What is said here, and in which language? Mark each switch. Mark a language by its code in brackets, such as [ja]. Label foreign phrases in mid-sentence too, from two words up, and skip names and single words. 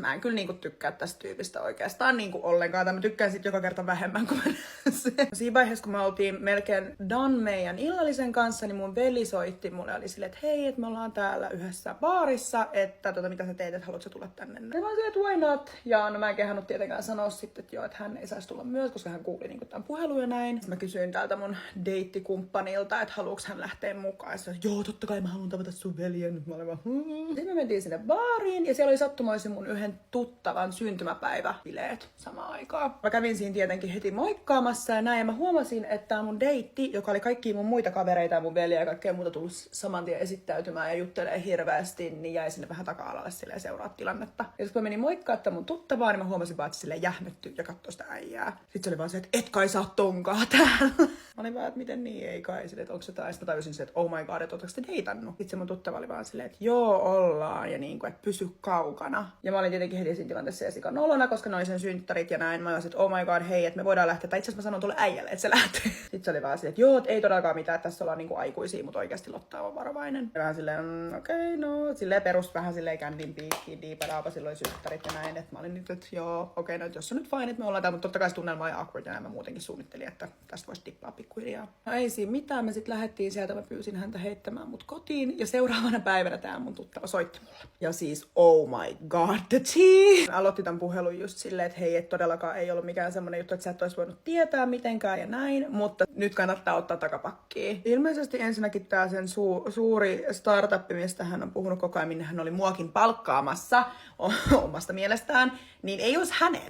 [fi] Mä en kyllä niinku tykkää tästä tyypistä oikeastaan niinku ollenkaan, tai mä tykkään sit joka kerta vähemmän kuin siinä vaiheessa, kun me oltiin melkein done meidän illallisen kanssa, niin mun veli soitti mulle, oli silleen, että hei, että me ollaan täällä yhdessä baarissa, että mitä sä teet, että haluatko sä tulla tänne? Ja mä olin silleen, että [en] why not? [fi] Ja no mä en kehannut tietenkään sanoa sitten, että joo, että hän ei saisi tulla myös, koska hän kuuli niinku tämän puhelun ja näin. Sitten mä kysyin täältä mun deittikumppanilta, että haluuks hän lähteä mukaan. Ja se oli, joo, totta kai mä haluan tavata sun veljen. Mä olin vaan, Sitten me mentiin sinne baariin ja siellä oli sattumoisin mun yhden tuttavan syntymäpäiväbileet samaan aikaan. Mä kävin siinä tietenkin heti moikkaamassa ja näin. Ja mä huomasin, että mun deitti, joka oli kaikkia mun muita kavereita ja mun veljeä ja kaikkea muuta tullut saman tien esittäytymään ja juttelee hirveästi, niin jäi sinne vähän taka-alalle silleen seuraa tilannetta. Ja sitten kun mä menin moikkaa mun tuttavaa, niin mä huomasin vaan, että se silleen jähmetty ja katsoi sitä äijää. Sitten se oli vaan se, että et kai sä oot ton onkaan täällä. Mä olin vaan, että miten niin, ei kai. Silleen, että onko se tai sitten mä tajusin se, että [en] oh my god, [fi] että ootteko te deitannut? Sitten se mun tuttava oli vaan silleen, että joo, ollaan. Ja niin kuin, että pysy kaukana. Ja mä olin tietenkin heti siinä tilanteessa ja sikan nolona, koska ne oli sen synttärit ja näin. Mä olin, että [en] oh my god, [fi] hei, että me voidaan lähteä. Tai itse asiassa mä sanon tuolle äijälle, että se lähtee. Sitten se oli vaan silleen, että joo, ei todellakaan mitään, että tässä ollaan niinku aikuisia, mutta oikeasti Lotta on varovainen. Ja vähän silleen, okei, no, silleen perus vähän silleen kändin piikkiin, diipadaapa, silloin synttärit ja näin. Että mä olin nyt, että joo, okei, no, jos on nyt fine, että me ollaan täällä, mutta totta kai se tunnelma oli awkward ja näin mä muutenkin suunnittelin, että tästä voisi tippaa pikkuhiljaa. No ei siinä mitään, me sitten lähdettiin sieltä, mä pyysin häntä heittämään mut kotiin ja seuraavana päivänä tää mun tuttava soitti mulle. Ja siis, [en] oh my god, the tea! [fi] Aloitti tämän puhelun just silleen, että hei, et todellakaan ei ollut mikään semmonen juttu, että sä et olisi voinut tietää mitenkään ja näin, mutta nyt kannattaa ottaa takapakkiin. Ilmeisesti ensinnäkin tää sen suuri startup, mistä hän on puhunut koko ajan, minne hän oli muakin palkkaamassa omasta mielestään, niin ei olisi hänen.